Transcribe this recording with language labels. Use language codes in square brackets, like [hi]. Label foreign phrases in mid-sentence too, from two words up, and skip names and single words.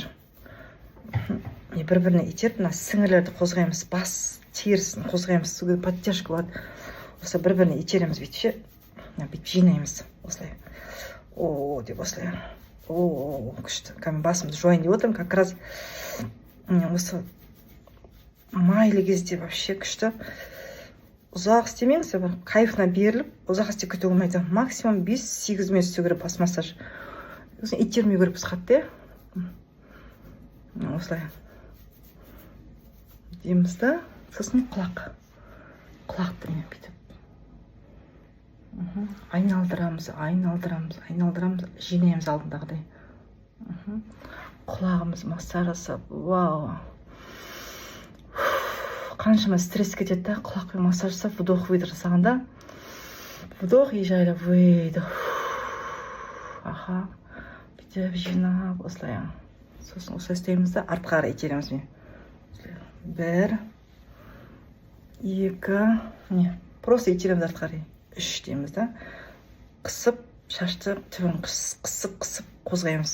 [kk] Бір-біріне итеріп, сіңірлерді қозғаймыз, бас терісін қозғаймыз, подтяжка болады. Осы бір-біріне итереміз бүйтіп ше, бүйтіп жинаймыз осылай. О, деп осылай. О, күшті. Кәмін басымды жуайын деп отырмын, [ru] как раз [kk] осы майлы кезде вообще күшті. Ұзақ істемеңіздер, бір кайфына беріліп, ұзақ істеп күту болмайды. Максимум 5-8 минут істеу керек бас массаж. Итермеу керек біз қатты, осылай. Дейміз да, сосын құлақты мен бүйтіп. Айналдырамыз, жинаймыз алдындағыдай. Құлағымыз массаж жасап, вау. Қаншама стресс кетеді, құлақпен массаж жасап, [ru] вдох, выдох жасағанда. Вдох и жайлап, выдох. [kk] Аха, бүйтіп жинап, осылай. Сосын осылай істейміз да, артқа қарай итереміз мен. 1, 2, просто итереміз артқа қарай. 3 дейміз да. Қысып, шашты түбін қысып қозғаймыз.